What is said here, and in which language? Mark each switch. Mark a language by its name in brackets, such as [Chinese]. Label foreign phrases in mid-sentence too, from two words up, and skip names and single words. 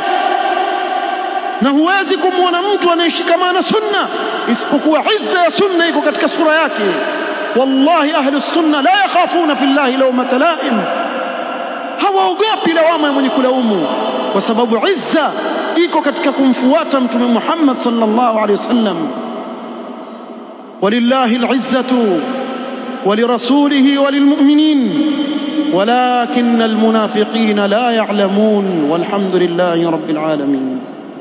[Swahili] Na huwezi kumuona mtu anayeshikamana sunna isipokuwa izza ya sunna iko katika sura yake. [Arabic] والله أهل السنة لا يخافون في الله لومة لائم, [Swahili] hawaogopi lawama ya mwenye kulaumu, kwa sababu izza iko katika kumfuata mtume Muhammad [Arabic] صلى الله عليه وسلم. ولله العزة ولرسوله وللمؤمنين ولكن المنافقين لا يعلمون والحمد لله رب العالمين.